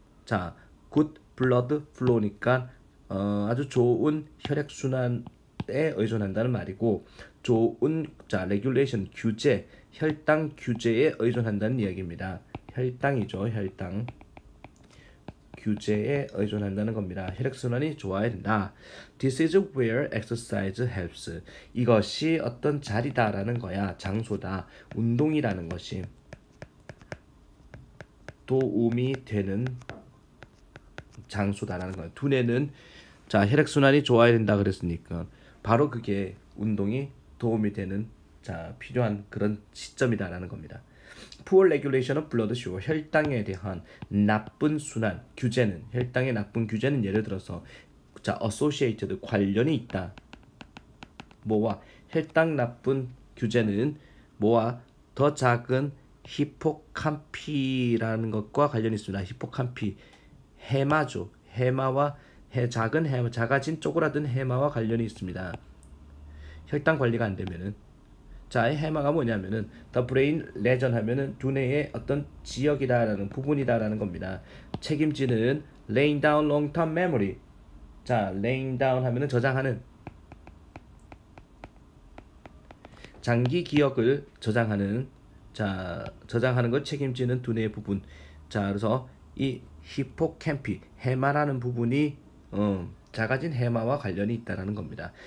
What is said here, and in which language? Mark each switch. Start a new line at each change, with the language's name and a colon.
Korean: 자,
English: good blood flow
Korean: 니까 아주 좋은 혈액순환에 의존한다는 말이고, 좋은 자 regulation 규제, 혈당 규제에 의존한다는 이야기입니다. 혈당이죠. 혈당 규제에 의존한다는 겁니다. 혈액순환이 좋아야 된다.
English: This is where exercise helps.
Korean: 이것이 어떤 자리다라는 거야. 장소다. 운동이라는 것이 도움이 되는 장소다라는 거예요. 두뇌는 자 혈액순환이 좋아야 된다 그랬으니까 바로 그게 운동이 도움이 되는 자 필요한 그런 시점이다라는 겁니다.
English: Poor regulation of blood sugar.
Korean: 혈당에 대한 나쁜 순환 규제는 혈당의 나쁜 규제는 예를 들어서 자 associated 관련이 있다. 뭐와 혈당 나쁜 규제는 뭐와 더 작은 히포캄피라는 것과 관련이 있습니다. 히포캄피 해마죠. 해마와 작은 해마, 작아진 쪼그라든 해마와 관련이 있습니다. 혈당 관리가 안 되면은 자, 이 해마가 뭐냐면은
English: the brain region
Korean: 하면은 두뇌의 어떤 지역이다라는 부분이다라는 겁니다. 책임지는
English: laying down long-term memory.
Korean: 자,
English: laying down
Korean: 하면은 저장하는 장기 기억을 저장하는 자, 저장하는 걸 책임지는 두뇌의 부분. 자, 그래서 이 히포캠피 해마라는 부분이 작아진 해마와 관련이 있다라는 겁니다.